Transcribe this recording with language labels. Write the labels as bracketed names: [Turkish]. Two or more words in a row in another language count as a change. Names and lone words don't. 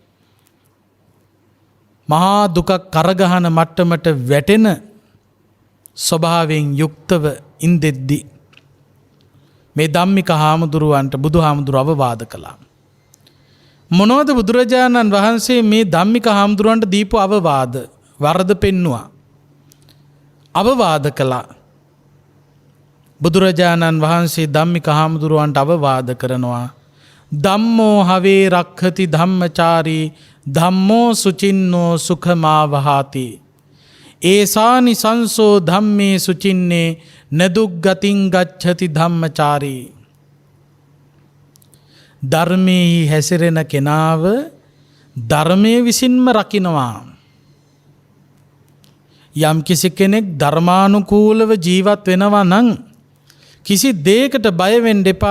[Sinhala] මහා දුකක් කරගහන මට්ටමට වැටෙන ස්වභාවයෙන් යුක්තව ඉඳෙද්දි මේ ධම්මික හාමුදුරුවන්ට බුදුහාමුදුරුව අවවාද කළා. මොනවද බුදුරජාණන් වහන්සේ මේ ධම්මික හාමුදුරුවන්ට දීපු අවවාද? වරද පෙන්නවා. අවවාද කළා. බුදුරජාණන් වහන්සේ ධම්මික හාමුදුරුවන්ට අවවාද කරනවා. [Pali] ධම්මෝ හවේ රක්ඛති ධම්මචාරී ධම්මෝ සුචින්නෝ සුඛමාවහාති. ඒසානි සංසෝ ධම්මේ සුචින්නේ නදුග්ගතින් ගච්ඡති ධම්මචාරී. [Sinhala] ධර්මයේ හැසිරෙන කෙනාව ධර්මයේ විසින්ම රකින්නවා. යම් කිසි කෙනෙක් ධර්මානුකූලව ජීවත් වෙනවා නම් කිසි දෙයකට බය වෙන්න එපා.